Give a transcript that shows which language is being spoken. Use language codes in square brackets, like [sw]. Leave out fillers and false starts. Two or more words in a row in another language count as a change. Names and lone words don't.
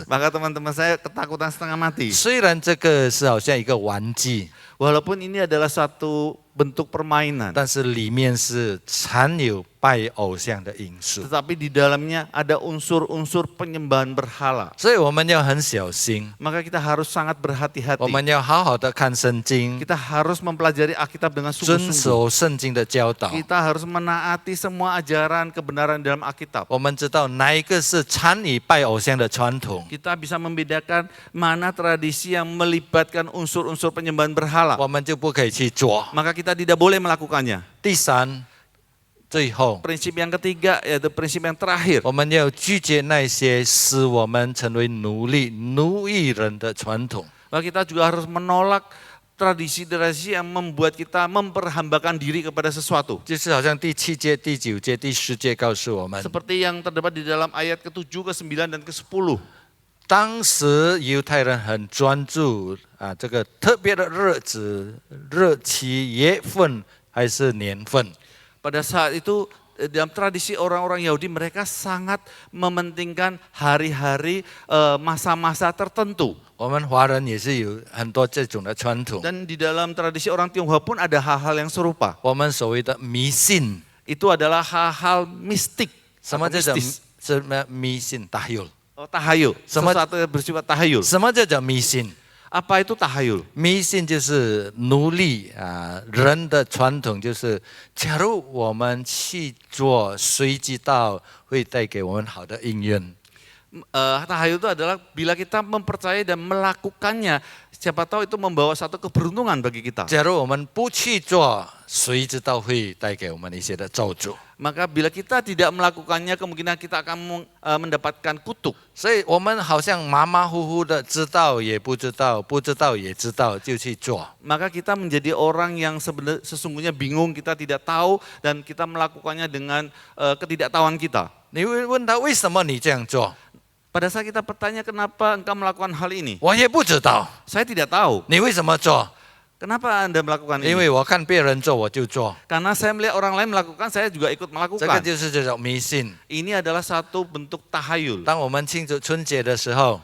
[id] Maka teman-teman saya ketakutan setengah mati. [zh] 虽然这个是好像一个玩具， [id] Walaupun ini adalah satu bentuk permainan, [zh] 但是里面是掺有拜偶像的因素， [id] tetapi di dalamnya ada unsur-unsur penyembahan berhala. [zh] 所以我们要很小心， [id] Maka kita harus sangat [zh] 我 [id] berhati-hati. [zh] 们要好好的看圣经， [id] Kita harus mempelajari Alkitab dengan [zh] 遵 [id] sungguh-sungguh. [zh] 守圣经的教导。 [id] Kita harus menaati semua ajaran kebenaran dalam Alkitab. [zh] 我们知道哪一个是参与拜偶像的传统， [id] Kita bisa membedakan mana tradisi yang melibatkan unsur-unsur penyembahan berhala. [zh] 我们就不可以去做。 [id] Maka kita tidak boleh melakukannya. [zh] 第三，最后， [id] Prinsip yang ketiga yaitu prinsip yang terakhir. [zh] 我们要拒绝那些使我们成为奴役人的传统。 [id] Maka kita juga harus menolak tradisi-tradisi yang membuat kita memperhambakan diri kepada sesuatu. [zh] 就是好像第7节、第9节、第10节告诉我们， [id] Seperti yang terdapat di dalam ayat ke-7, ke-9, dan ke-10. [zh] 当时犹太人很专注这个特别的日子、日期、月份还是年份。 [id] Pada saat itu dalam tradisi orang-orang Yahudi mereka sangat mementingkan hari-hari masa-masa tertentu. [zh] 我们华人也是有很多这种的传统。 [id] Dan di dalam tradisi orang Tionghoa pun ada hal-hal yang serupa. [zh] 我们所谓的迷信， [id] Itu adalah hal-hal mistik. [zh] 什么叫做 [id] mistis. [zh] 什么迷信 tahayul？ [id] Tahayul, Sama- sesuatu yang bersifat tahayul. [zh] 什么叫做迷信？ [id] Apa itu tahayul? [zh] 迷信就是奴隶人的传统就是，假如我们去做，谁知道会带给我们好的姻缘？ [id] Tahayul itu adalah bila kita mempercayai dan melakukannya, siapa tahu itu membawa satu keberuntungan bagi kita. [zh] 假如我们不去做，谁知道会带给我们一些的咒诅？ [id] Maka bila kita tidak melakukannya, kemungkinan kita akan mendapatkan kutuk. [zh] 所以我们好像马马虎虎的，知道也不知道，不知道也知道，就去做。 [id] Maka kita menjadi orang yang sesungguhnya bingung, kita tidak tahu, dan kita melakukannya dengan ketidaktahuan kita. [zh] 你会问他为什么你这样做？ [id] Pada saat kita bertanya kenapa engkau melakukan hal ini, [zh] 我也不知道。 [id] saya tidak tahu. [zh] 你为什么做？ [id] Kenapa Anda melakukan [zh] 因 [id] ini? [zh] 为我看别人做我就做， [id] Karena saya melihat orang lain melakukan, saya juga ikut [zh] 这个 [id] melakukan. [zh] 就是这种迷信。 [id] Ini adalah satu bentuk tahayul. [zh] 当我们庆祝春节的时候，